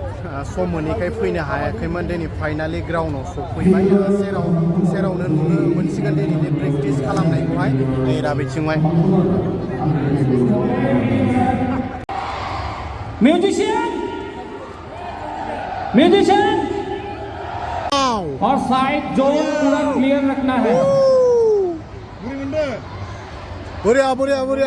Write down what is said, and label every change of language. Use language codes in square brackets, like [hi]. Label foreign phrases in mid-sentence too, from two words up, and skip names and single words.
[brx] सम मोनैखाय फैनो हायाखैमोन दिनै फाइनालि ग्राउन्डआव सफैबाय सेरावनो नुनो मोनसिगोन दिनैनि प्रेक्टिस खालामनायखौहाय नै दा बिथिंहाय [hi] म्यूजिशियन और साइड जोन पूरा क्लियर रखना है Buria, buria, buria.